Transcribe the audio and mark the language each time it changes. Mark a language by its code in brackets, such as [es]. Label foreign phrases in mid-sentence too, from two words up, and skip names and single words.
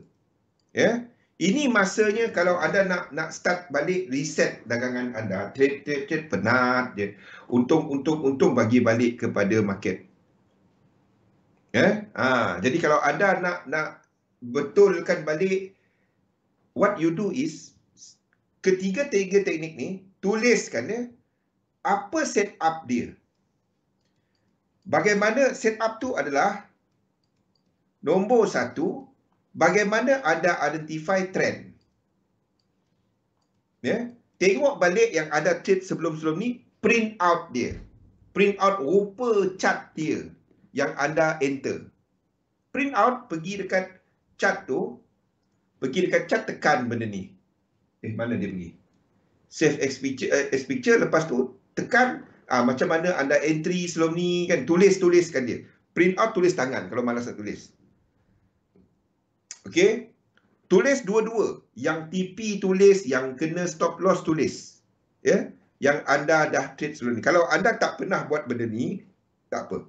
[ms] Ya. Ini masanya kalau anda nak start balik reset dagangan anda, trade penat je. Untung bagi balik kepada market. Jadi kalau anda nak betulkan balik, [en] what you do is [ms] tiga teknik ni tuliskan ya, apa setup dia. Bagaimana setup tu adalah nombor 1, bagaimana anda identify trend. Ya, tengok balik yang ada trade sebelum-sebelum ni, [en] print out [ms] dia. [en] Print out [ms] rupa chart dia yang anda enter. [en] Print out, [ms] pergi dekat chart tu, pergi dekat chart, tekan benda ni. Mana dia pergi? [en] Save as picture, [ms] lepas tu tekan macam mana anda entry sebelum ni kan, tuliskan dia. [en] Print out, [ms] tulis tangan kalau malas nak tulis. Okey. Tulis dua-dua. Yang TP tulis, yang kena [en] stop loss [ms] tulis. Ya, yang anda dah trade sebelum ni. Kalau anda tak pernah buat benda ni, tak apa.